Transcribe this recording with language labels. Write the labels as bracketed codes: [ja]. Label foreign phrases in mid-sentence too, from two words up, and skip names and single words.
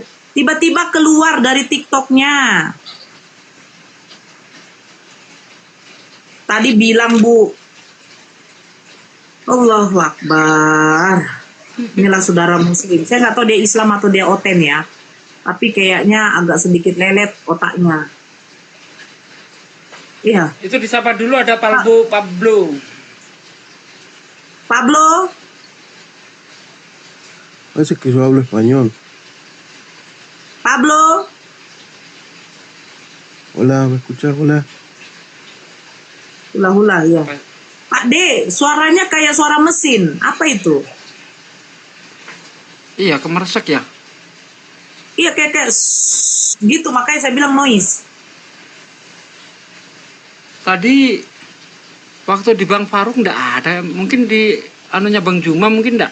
[id] Tiba-tiba keluar dari TikToknya. Tadi bilang Bu, [ar] الله أكبر. [id] Inilah saudara muslim. Saya nggak tahu dia Islam atau dia oten ya. Tapi kayaknya agak sedikit lelet otaknya. Iya. Itu disapa dulu ada Pablo. [es] Parece que yo hablo español. Pablo. Hola, ¿me escuchas? Hola. [id] Hula-hula ya. Pak D, suaranya kayak suara mesin. Apa itu? Iya, kemeresek ya. Iya kayak gitu, makanya saya bilang noise. Tadi waktu di Bang Faruk nggak ada, mungkin di anunya Bang Juma mungkin nggak.